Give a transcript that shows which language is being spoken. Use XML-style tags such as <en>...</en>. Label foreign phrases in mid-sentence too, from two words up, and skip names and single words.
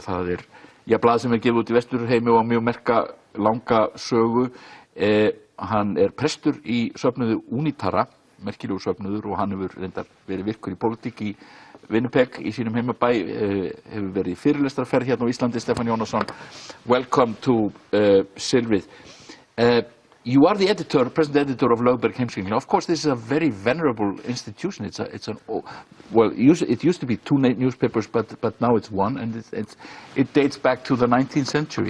<is>Það blað sem gefið út í Vesturheimi og mjög merka langa sögu. Hann prestur í söfnuði Unitara, merkilegu söfnuður, og hann hefur reyndar verið virkur í pólitík í Winnipeg í sínum heimabæ, hefur verið í fyrirlestrarferð hérna á Íslandi. Stefán Jónasson,</is> <en>welcome to Silfrið. You are the editor, present editor of Lögberg Heimskringlu. Of course, this is a very venerable institution. It used to be two newspapers, but now it's one, and it dates back to the 19th century.</en>